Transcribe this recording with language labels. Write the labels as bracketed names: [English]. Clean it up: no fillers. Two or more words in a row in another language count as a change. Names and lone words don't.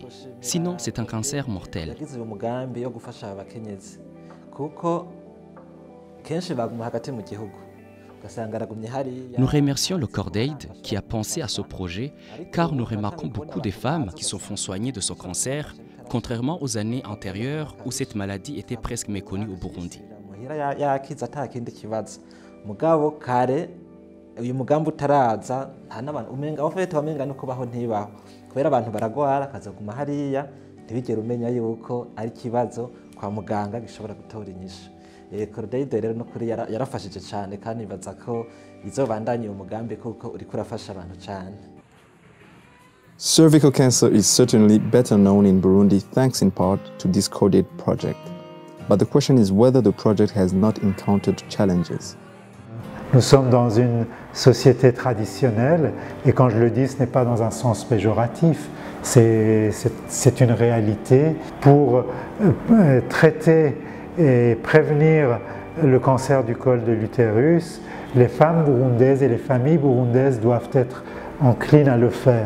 [French] Sinon, c'est un cancer mortel. Nous remercions le Cordaid qui a pensé à ce projet car nous remarquons beaucoup de femmes qui se font soigner de ce cancer, contrairement aux années antérieures où cette maladie était presque méconnue au Burundi. [Rundi] uyu mugambi utaraza nta n'abantu umenga ofete wamenga no kubaho ntibaho kubera abantu baragwara kazaguma hariya ntibigere umenya yuko ari kibazo kwa muganga gishobora gutora inyishu. Cordaid rero no kuri yarafashije cyane kandi bibaza ko izobandanya uyu mugambi kuko uri kurafasha abantu cyane. [English] Cervical cancer is certainly better known in Burundi thanks in part to this Cordaid project. But the question is whether the project has not encountered challenges. [French] Nous sommes dans une société traditionnelle et quand je le dis, ce n'est pas dans un sens péjoratif, c'est une réalité. Pour traiter et prévenir le cancer du col de l'utérus, les femmes burundaises et les familles burundaises doivent être enclines à le faire.